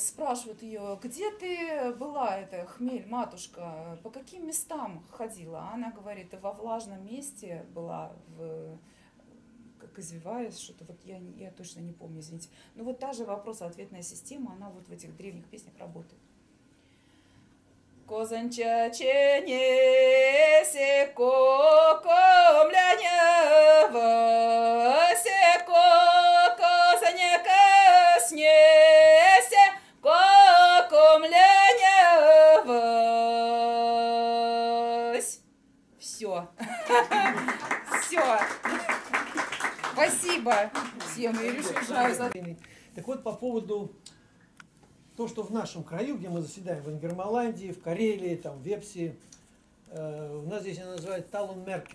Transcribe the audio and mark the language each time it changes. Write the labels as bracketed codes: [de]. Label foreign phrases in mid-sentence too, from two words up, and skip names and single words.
[ru] Спрашивают ее, где ты была, эта Хмель, матушка, по каким местам ходила? Она говорит, во влажном месте была, как извиваясь, что-то вот я точно не помню, извините. Но вот та же вопрос-ответная система, она вот в этих древних песнях работает. Козанча ченесе кокомляня секо козаняка снесе кокомляня. Все. Все. Спасибо всем. Я решаю за... Так вот, по поводу то, что в нашем краю, где мы заседаем, в Ингерманландии, в Карелии, там, в Вепсе, у нас здесь она называется Талун-Мерке.